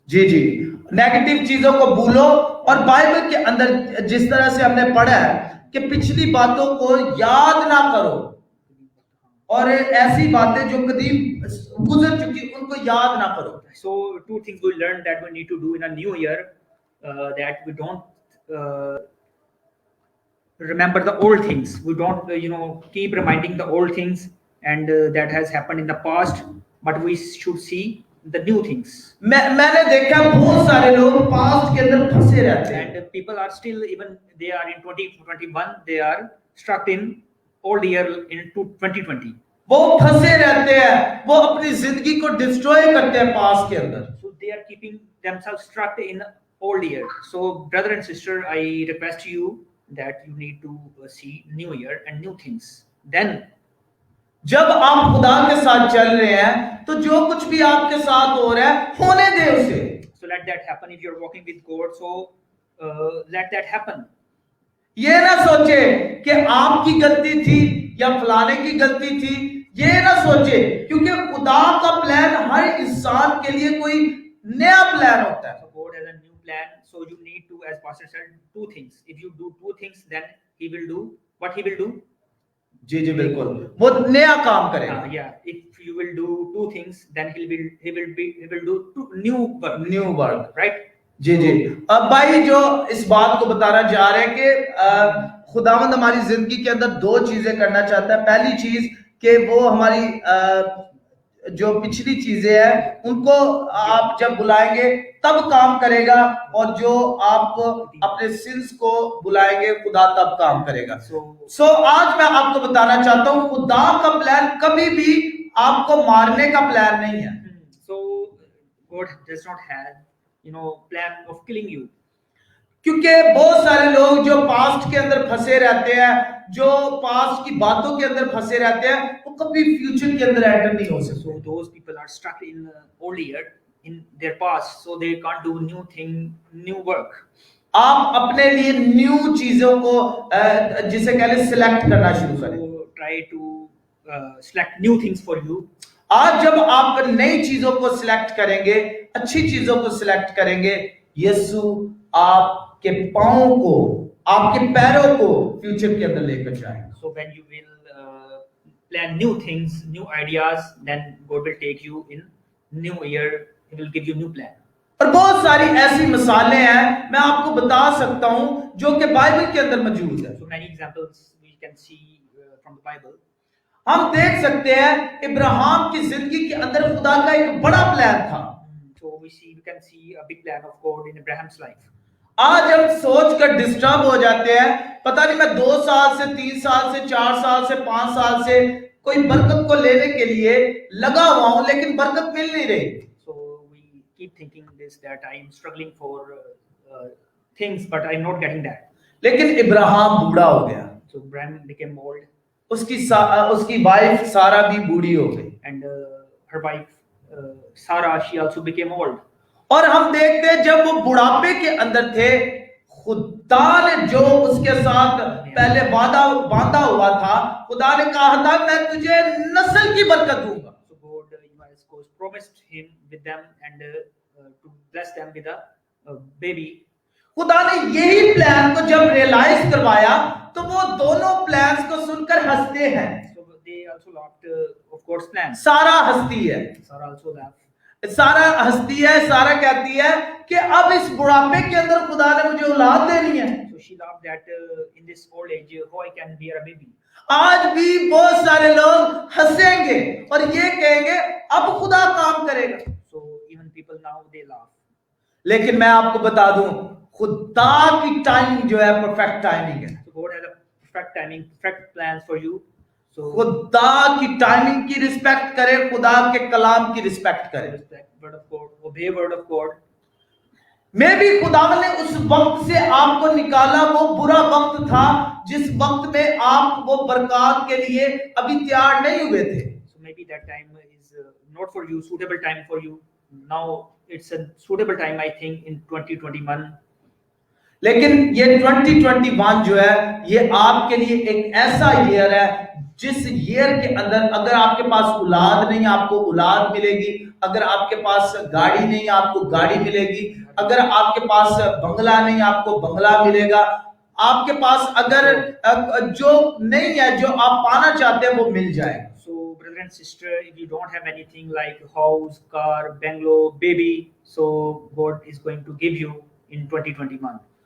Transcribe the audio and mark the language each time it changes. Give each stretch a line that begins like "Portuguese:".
Hindi: जी जी, negative चीजों को भूलो। और बाइबल के अंदर जिस तरह से हमने पढ़ा है कि पिछली बातों को याद ना करो, और ऐसी बातें जो कदीम गुजर चुकी उनको याद ना करो।
English: So two things we learned that we need to do in a new year, that we don't remember the old things. We don't keep reminding the old things and that has happened in the past, but we should see the new things.
Hindi: मैंने देखा बहुत सारे लोग past के अंदर फंसे रहते हैं।
English: And people are still, even they are in 2021, they are stuck in old year in 2020.
Hindi: वो फंसे रहते हैं, वो अपनी जिंदगी को डिस्ट्रॉय करते हैं पास्ट के अंदर।
English: So they are keeping themselves stuck in old year. So brother and sister, I request you that you need to see new year and new things. Then
Hindi: जब आप खुदा के साथ चल रहे हैं तो जो कुछ भी आपके साथ हो रहा है होने दे उसे।
English: So let that happen. If you're walking with God, so let that happen.
Hindi: ये ना सोचे कि आपकी गलती थी या फलाने की गलती थी, ये ना सोचे, क्योंकि खुदा का प्लान हर इंसान के लिए कोई नया प्लान होता है।
English: So God has a new plan. So you need to, as Pastor said, two things. If you do two things, then He will do what He will do.
Hindi: जी जी बिल्कुल, वो नया काम करेगा।
English: Yeah, if you will do two things, then He will do two new work. New work, Right?
Hindi: जी जी। अब भाई जो इस बात को बताना चाह रहे हैं कि खुदावंद हमारी जिंदगी के अंदर दो चीजें करना चाहता है। पहली चीज कि वो हमारी जो पिछली चीजें हैं उनको आप जब बुलाएंगे तब काम करेगा, और जो आप अपने सिंस को बुलाएंगे खुदा तब काम करेगा। सो आज मैं आपको बताना चाहता हूं, खुदा का प्लान कभी भी आपको मारने का प्लान नहीं है।
English: So God does not have plan of killing you.
Hindi: क्योंकि बहुत सारे लोग जो पास्ट के अंदर फंसे रहते हैं, जो पास्ट की बातों के अंदर फंसे रहते हैं, वो कभी फ्यूचर के अंदर एंटर नहीं हो सकते।
English: So those people are stuck in old year, in their past, so they can't do new thing, new work.
Hindi: आप अपने लिए न्यू चीजों को जिसे कह ले सिलेक्ट करना शुरू करें।
English: So try to select new things for you.
Hindi: आज जब आप नई चीजों को सिलेक्ट करेंगे, अच्छी चीजों को सिलेक्ट करेंगे, यीशु आपके पांवों को, आपके पैरों को फ्यूचर के अंदर लेकर जाएगा।
English: So when you will plan new things, new ideas, then God will take you in new year. He will give you new plan.
Hindi: और बहुत सारी ऐसी मिसालें हैं मैं आपको बता सकता हूं जो कि बाइबल के अंदर मौजूद है।
English: So many examples we can see from the Bible.
Hindi: हम देख सकते हैं इब्राहिम की जिंदगी के अंदर खुदा का एक बड़ा प्लान था।
English: So we can see a big plan of God in Abraham's life.
Hindi: आज हम सोच कर डिस्टर्ब हो जाते हैं, पता नहीं मैं 2 साल से 3 साल से 4 साल से 5 साल से कोई बरकत को लेने के लिए लगा हुआ हूं, लेकिन बरकत मिल नहीं रही।
English: So we keep thinking this, that I am struggling for things, but I am not getting that.
Hindi: लेकिन इब्राहिम बूढ़ा हो गया,
English: So Abraham became old,
Hindi: उसकी वाइफ सारा भी बूढ़ी हो गई,
English: and her wife Sarah, she also became old.
Hindi: और हम देखते हैं जब वो बुढ़ापे के अंदर थे, खुदा ने जो उसके साथ पहले वादा बांधा हुआ था, खुदा ने कहा था मैं तुझे नस्ल की बरकत दूंगा।
English: So God has promised him with them and to bless them with a baby.
Hindi: खुदा ने यही प्लान को जब रियलाइज करवाया तो वो दोनों प्लान्स को सुनकर हंसते हैं।
English: So they also laughed of God's plan.
Hindi: सारा हंसती है,
English: Sarah also laughed.
Hindi: सारा हंसती है, सारा कहती है कि अब इस बुढ़ापे के अंदर खुदा ने मुझे औलाद देनी है।
English: So she laughed that in this old age, how I can bear a baby.
Hindi: आज भी बहुत सारे लोग हंसेंगे और ये कहेंगे अब खुदा काम करेगा।
English: So even people now they laugh.
Hindi: लेकिन मैं आपको बता दूं, खुदा की टाइमिंग जो है परफेक्ट टाइमिंग है।
English: So God has a perfect timing, perfect plans for you. So
Hindi: खुदा की टाइमिंग की रिस्पेक्ट करें, खुदा के कलाम की रिस्पेक्ट करें।
English: respect word of God, obey word of God.
Hindi: मे भी खुदावन ने उस वक्त से आपको निकाला, वो बुरा वक्त था जिस वक्त में आप वो बरकत के लिए अभी तैयार नहीं हुए थे।
English: So maybe that time is not for you, suitable time for you. Now it's a suitable time, I think, in 2021.
Hindi: लेकिन ये 2021 जो है ये आपके लिए एक ऐसा ईयर है जिस ईयर के अंदर अगर आपके पास औलाद नहीं आपको औलाद मिलेगी, अगर आपके पास गाड़ी नहीं आपको गाड़ी मिलेगी, अगर आपके पास बंगला नहीं आपको बंगला मिलेगा, आपके पास अगर जो नहीं है जो आप पाना चाहते हैं वो मिल जाएगा।
English: So brother and sister, if you don't have anything like house, car, bungalow, baby, so God is going to give you in 2021.